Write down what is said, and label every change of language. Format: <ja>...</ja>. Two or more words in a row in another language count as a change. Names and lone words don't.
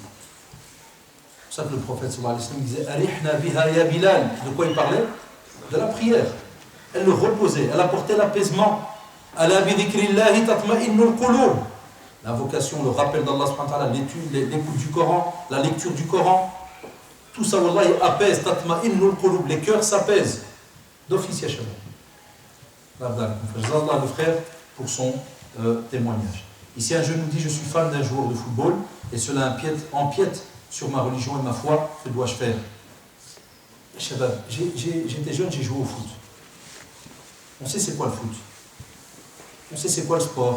<fr>C'est pour ça que le prophète</fr> <ar>صلى الله عليه وسلم</ar> <fr>disait</fr> <ar>أرحنا بها يا بلال.</ar> <fr>De quoi il parlait? De la prière. Elle le reposait, elle apportait l'apaisement.</fr> <ar>ألا بذكر الله تطمئن القلوب.</ar> <fr>L'invocation, le rappel d'Allah</fr> <ar>سبحانه وتعالى,</ar> <fr>l'étude, l'écoute du Coran, la lecture du Coran, tout ça, wallahi, apaise,</fr> <ar>تطمئن القلوب.</ar> <fr>Les cœurs s'apaisent. D'office,</fr> <ar>يا شباب.</ar> <fr>Allah, le frère, pour son témoignage. Ici, un jeune nous dit, je suis fan d'un joueur de football et cela empiète sur ma religion et ma foi, que dois-je faire? Shabab, j'étais jeune, j'ai joué au foot. On sait c'est quoi le foot. On sait c'est quoi le sport.</fr>